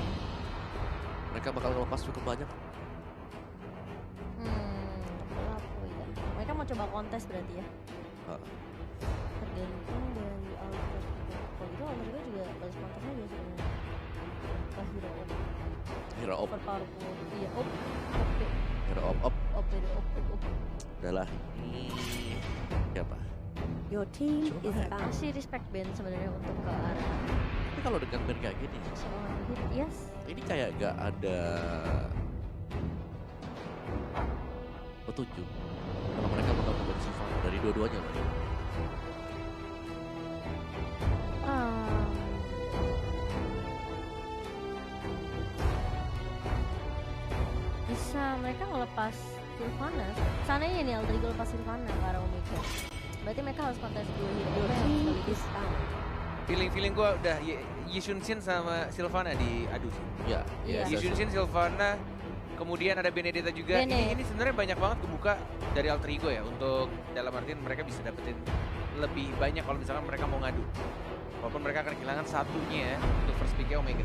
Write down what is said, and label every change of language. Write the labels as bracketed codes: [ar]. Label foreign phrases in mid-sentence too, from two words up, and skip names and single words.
[id] mereka bakal ngelepas cukup banyak. Lepu ya. Mereka mau coba kontes berarti ya. Ah, Tergantung dari Alter. Kalau gitu Alter juga balas kontes aja sebenarnya. Pas hero op. Hero op, Overpowerful. Iya op. hero op, Op. Op. udah lah. Ini siapa? [en] Your team [id] Coba [en] is [id] ya. [en] bound. [id] Masih respect band sebenarnya untuk ke arah Tapi kalau dengan band kayak gini, seorang hit. Yes. ini kayak gak ada petunjuk kalau mereka bakal membantu Sylvana dari dua-duanya loh. Bisa mereka ngelepas Sylvana. Seandainya nih Aldrigo lepas Sylvana ke arah Omega. Berarti mereka harus kontes dua hero [en] Your [id] yang [en] team [id] sekaligus. [en] is bound. [id] Feeling gue udah Yisun Shin sama Sylvana diadu sih. Ya, Iya. Yisun Shin, Sylvana, kemudian ada Benedetta juga. Bene. Ini sebenarnya banyak banget kebuka dari alter ego ya, untuk dalam artian mereka bisa dapetin lebih banyak kalau misalkan mereka mau ngadu. Walaupun mereka akan kehilangan satunya ya, untuk [en] first picknya [id] Omega.